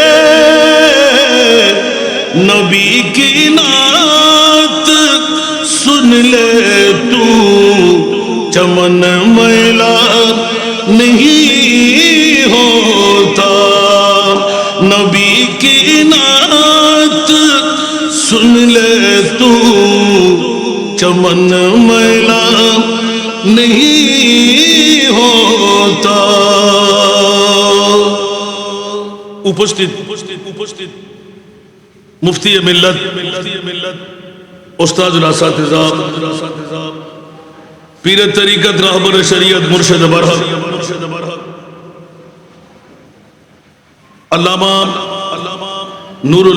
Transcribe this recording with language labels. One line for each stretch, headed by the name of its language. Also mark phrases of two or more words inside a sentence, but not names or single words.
Urdu: نبی کی نعت سن لے تو چمن میلا نہیں ہوتا نبی کی نعت سن لے تو چمن میلا نہیں ہوتا
Bangla: উপস্থিত মুফতি মিল্লাত উস্তাদুল আসাতিজা পীর তরিকত রাহবর শরীয়ত মুর্শিদ বরহক আল্লামা নুরুল